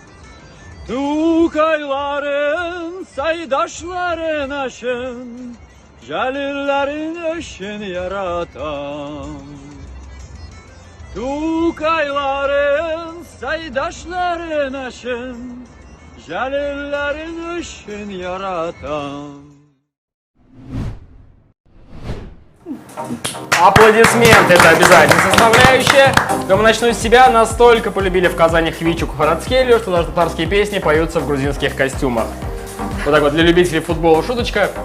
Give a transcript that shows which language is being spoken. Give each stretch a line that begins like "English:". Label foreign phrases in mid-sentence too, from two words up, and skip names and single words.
Tatar: Тугайларын, сайдашларын өчен, жәлилләрен өчен яратам. Тугайларын, сайдашларын өчен, жәлилләрен өчен яратам.
Russian: Аплодисменты, это обязательно составляющая. Думаю, начну с себя. Настолько полюбили в Казани Хвичу Кухарацхелию, что даже татарские песни поются в грузинских костюмах. Вот так вот, для любителей футбола шуточка.